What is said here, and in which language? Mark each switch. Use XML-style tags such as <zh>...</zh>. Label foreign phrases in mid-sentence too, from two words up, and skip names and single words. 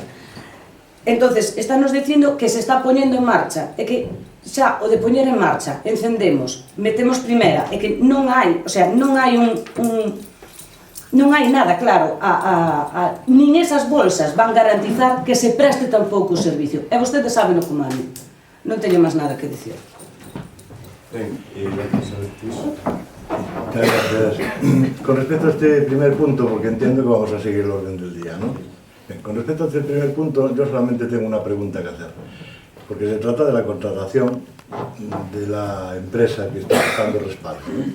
<gl>Entonces, estános dicindo que se está poñendo en marcha, e que xa o de poñer en marcha, encendemos, metemos primeira, e que non hai,</gl> <es>o sea,</es> <gl>non hai non hai nada claro, nin esas bolsas van garantizar que se preste tampouco o servicio, e vostedes saben o como a mí. Non teño máis nada que dicir. Ben, gracias a Luis.</gl> <es>Muchas gracias. Con respecto a este primer punto, porque entiendo que vamos a seguir el orden del día, ¿no? Bien, con respecto a este primer punto, yo solamente tengo una pregunta que hacer, porque se trata de la contratación de la empresa que está buscando respaldo, ¿no?</es>